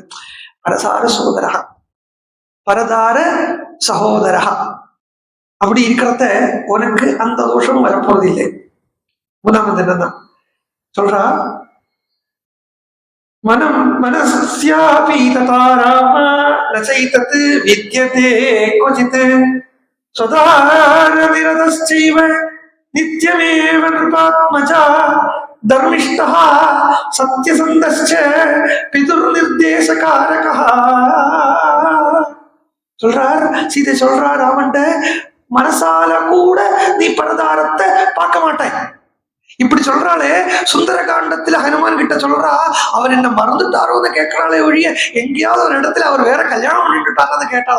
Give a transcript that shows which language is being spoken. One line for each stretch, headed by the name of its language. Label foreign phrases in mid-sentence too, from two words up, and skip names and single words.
Tamil: பரசார சோதரா, பரதார சகோதரா அப்படி இருக்கிறத உனக்கு அந்த தோஷம் வரப்போறது இல்லை. 3வது என்னதான் சொல்றா,
Sanskrit: मनं मनस्यापि तथा राम नचैतत् विद्यते क्वचित् स्वदारविरतश्चैव नित्यमेव नृपात्मजा धर्मिष्ठः सत्यसन्धश्च पितुर्निर्देशकारकः சொல்றார்.
Tamil: சீதை சொல்றா ராமன்ட்ட, மனசால கூட நீ பரதாரத்தை பார்க்க மாட்டாய். இப்படி சொல்றாளே, சுந்தர காண்டத்துல ஹனுமான் கிட்ட சொல்றா, அவர் என்ன மறந்துட்டாரோன்னு கேட்கிறாளே ஒழிய எங்கேயாவது ஒரு இடத்துல அவர் வேற கல்யாணம் பண்ணிட்டுட்டாங்கன்னு கேட்டாளா?